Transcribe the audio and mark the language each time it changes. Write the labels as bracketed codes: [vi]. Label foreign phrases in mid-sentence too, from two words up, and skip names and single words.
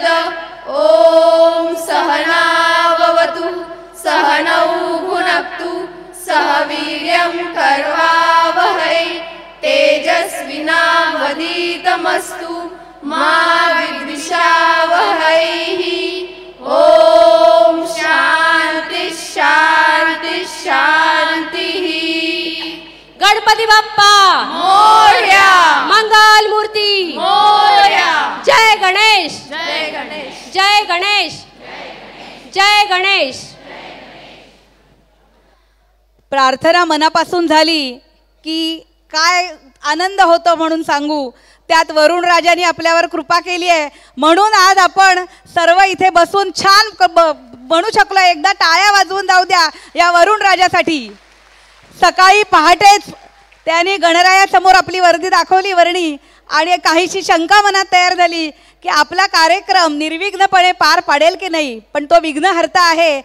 [sa] ॐ सहनाववतु सहनौ भुनक्तु सह वीर्यं कर्वावहै तेजस्विनावधीतमस्तु मा विद्विषावहै। ॐ शान्ति शान्ति शान्तिः। [mr] गणपती बाप्पा मोरया, मंगल मूर्ती मोरया। जय गणेश, जय गणेश, जय गणेश, जय गणेश। प्रार्थना मनापासून झाली की काय आनंद होतो म्हणून सांगू। त्यात वरुण राजाने आपल्यावर कृपा केली आहे म्हणून आज आपण सर्व इथे बसून छान म्हणू शकलो। एकदा टाळ्या वाजवून जाऊ द्या या वरुण राजासाठी। सकाळी पहाटेच त्याने गणरायासमोर आपली वर्दी दाखवली वर्णी आणि काहीशी शंका मनात तयार झाली की आपला कार्यक्रम निर्विघ्नपणे पार पाडेल की नाही, पण तो विघ्नहर्ता आहे।